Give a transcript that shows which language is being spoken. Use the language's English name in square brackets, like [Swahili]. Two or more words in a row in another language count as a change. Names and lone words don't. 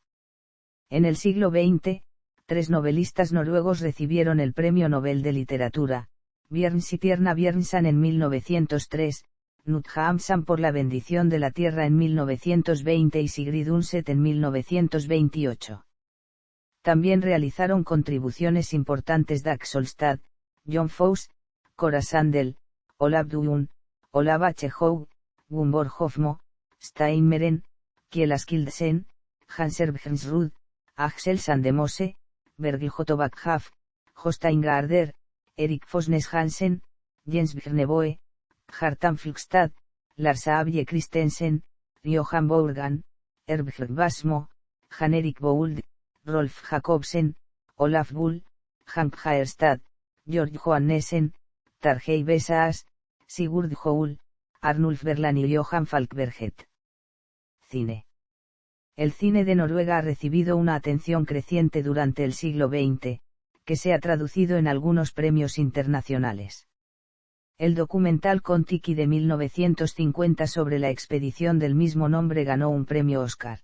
[Spanish] En el siglo XX, 3 novelistas noruegos recibieron el Premio Nobel de Literatura, Bjørnstjerne Bjørnson en 1903, Knut Hamsun por La bendición de la tierra en 1920 y Sigrid Undset en 1928. También realizaron contribuciones importantes Dag Solstad, John Fosse, Cora Sandel, Olav Duun, Olav H. Howe, Gunvor Hofmo, Steinmeren, Kjell Askildsen, Hans Erbjørnsrud, Axel Sandemose, Bergil Jotobakhaf, Jostein Gaarder, Erik Fosnes Hansen, Jens Bjørneboe, Kjartan Flugstad, Lars Abje Christensen, Johan Bourgan, Erbjørg Basmo, Jan Erik Bould, Rolf Jacobsen, Olaf Bull, Hank Haerstad, Georg Johannessen, Tarjei Vesaas, Sigurd Hoel, Arnulf Berlan y Johan Falkberget. Cine. El cine de Noruega ha recibido una atención creciente durante el siglo XX, que se ha traducido en algunos premios internacionales. El documental Kon-Tiki de 1950 sobre la expedición del mismo nombre ganó un premio Oscar.